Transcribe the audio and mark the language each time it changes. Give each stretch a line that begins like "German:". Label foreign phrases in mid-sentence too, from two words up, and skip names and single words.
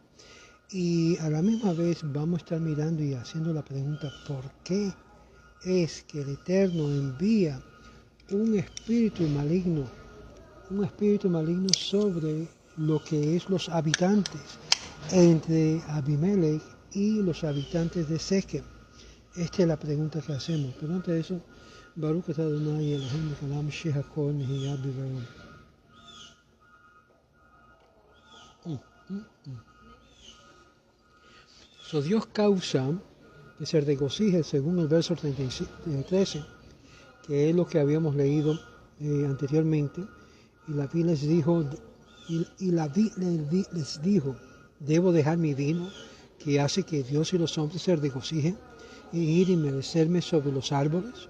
Spanish: Y a la misma vez vamos a estar mirando y haciendo la pregunta, ¿por qué es que el Eterno envía un espíritu maligno sobre lo que es los habitantes entre Abimelech y los habitantes de Sequem? Esta es la pregunta que hacemos. Pero antes de eso,
Hebrew: ברוך אתה אדוני אלוהינו מלך העולם שהכל נהיה בדברו.
Spanish: Dios causa que se regocije según el verso 13, que es lo que habíamos leído anteriormente. Y la vi les dijo, debo dejar mi vino, que hace que Dios y los hombres se regocijen, y ir y merecerme sobre los árboles.